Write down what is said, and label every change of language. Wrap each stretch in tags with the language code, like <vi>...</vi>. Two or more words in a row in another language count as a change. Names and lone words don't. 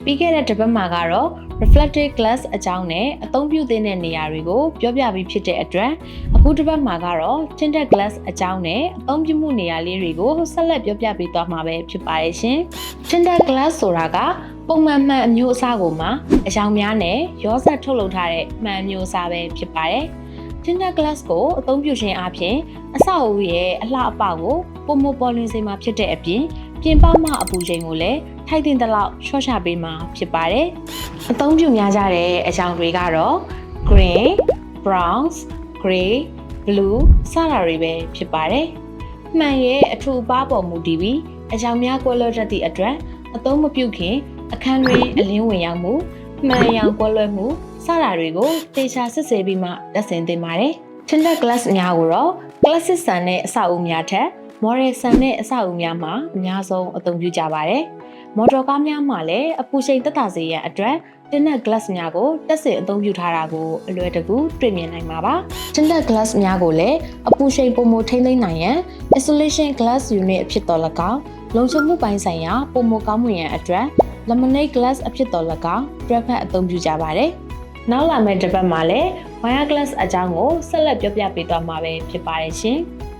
<my>ပြီးခဲ့တဲ့တစ်ပတ်မှာကတော့</my> <en>reflective glass</en> <my>အကြောင်းနဲ့အသုံးပြုသင့်တဲ့နေရာတွေကိုပြောပြပြီးဖြစ်တဲ့အတွက်အခုတစ်ပတ်မှာကတော့</my> <en>tinted glass</en> <my>အကြောင်းနဲ့အသုံးပြုမှုနေရာလေးတွေကိုဆက်လက်ပြောပြပေးသွားမှာပဲဖြစ်ပါတယ်ရှင်။</my> <en>tinted glass</en> <my>ဆိုတာကပုံမှန်မှန်အမျိုးအစားကိုမှအရောင်များနဲ့ရောစပ်ထုတ်လုပ်ထားတဲ့ မှန်အမျိုးအစားပဲဖြစ်ပါတယ်။</my> <en>tinted glass</en> <my>ကိုအသုံးပြုခြင်းအပြင်အဆောက်အဦရဲ့အလှအပကိုပုံမပေါ်လွင်စေမှာဖြစ်တဲ့အပြင်ပြင်ပမှအပူချိန်ကိုလည်းထိုက်တဲ့လောက်ချော့ချပေးမှာဖြစ်ပါတယ်။အသုံးပြုများကြတဲ့အကြော င်းတွေကတော့</my> <en>green, browns, grey, blue</en> <my>စတာတွေပဲဖြစ်ပါတယ်။မှန်ရဲ့အထူအပါပေါ်မူတည်ပြီးအကြောင်းများကွဲလွဲတတ်သည့်အတွက်အသုံးမပြုခင်အခန်းတွင်အလင်းဝင်ရောက်မှု မှန်ရောင်ကွဲလွဲမှုစတာတွေကိုတေချာစစ်ဆေးပြီးမှတက်ဆင်သင့်ပါတယ်။</my> <en>tinted glass</en> <my>များကိုတော့ classic ဆန်တဲ့အဆောက်အဦများထ က် modern ဆန်တဲ့အဆောက်အဦများမှာအများဆုံးအသုံးပြုကြပါတယ်။ မော်တော်ကားများမှာလည်းအပူချိန်သက်သာစေရန်အတွက်</my> <en>tinted glass</en> <my>များကိုတက်ဆင်အသုံးပြုထားတာကိုအလွယ်တကူတွေ့မြင်နိုင်မှာပါ။</my> <en>tinted glass</en> <my>များကိုလည်းအပူချိန်ပုံမထိန်းသိမ်းနိုင်ရန်</my> <en>insulation glass unit</en> <my>အဖြစ်တော်၎င်းလုံခြုံမှုပိုင်းဆိုင်ရာပုံမကောင်းမွန်ရန်အတွက်</my> <en>laminate glass</en> <my>အဖြစ်တော်၎င်းတွဲဖက်အသုံးပြုကြပါတယ်။နောက်လာမယ့်တစ်ပတ်မှာလည်း</my> <en>wire glass</en> <my>အကြောင်းကိုဆက်လက်ပြောပြပေးသွားမှာပဲဖြစ်ပါတယ်ရှင်။</my>